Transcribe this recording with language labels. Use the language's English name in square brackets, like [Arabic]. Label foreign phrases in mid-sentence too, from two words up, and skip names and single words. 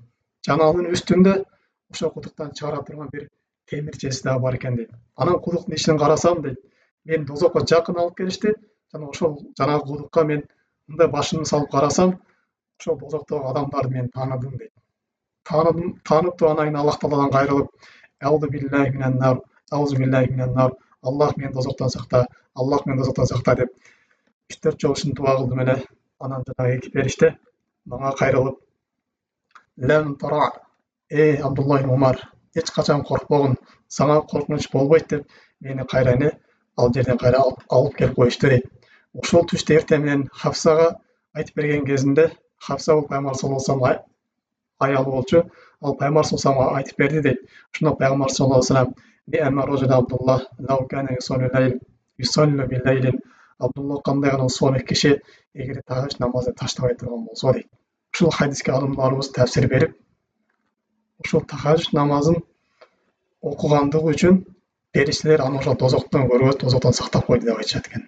[Kyrgyz] Жана анын үстүндө ошол кудуктан чыгара турган бир темирчеси дагы бар экен дейт. Анан кудуктун ичинен карасам дейт, мен дозокко жакын алып келишти, жана ошол жанагы кудукка мен мындай башымды салып карасам, ошол дозоктогу адамдарды мен тааныдым дейт. Таанып анан кийин Аллах Тааладан кайрылып, [Arabic] أعوذ بالله من النار, أعوذ بالله من النار, [Kyrgyz] Аллах мени дозоктон сакта, Аллах мени дозоктон сакта деп 3-4 жолу ушинтип дуа кылдым эле. Анан жанагы эки периште мага кайрылып, [Arabic] لم ترع, Абдулла ибн Умар, [Kyrgyz] эч качан коркпогун, сага коркунуч болбойт деп мени кайра ал жерден кайра алып келип коюшту дейт. Ошол түштө эртең менен Хафсага айтып берген кезинде, Хафса бул пайгамбар [Arabic] صلى الله عليه وسلم [Kyrgyz] аялы болчу, ал пайгамбар [Arabic] صلى الله عليه وسلمга [Kyrgyz] айтып берди дейт. Ошондо пайгамбар [Arabic] صلى الله عليه وسلم نعم الرجل عبد الله لو كان يصلي بالليل, [Kyrgyz] Абдулла кандай гана солих киши эгер тахажжуд намазын таштабай турган болсо дейт. Ушул хадиске алымдарыбыз тафсир берип, ушул тахажжуд намазын окугандыгы үчүн периштелер аны ошол тозоктон көргөз, тозоктон сактап койду деп айтышат экен.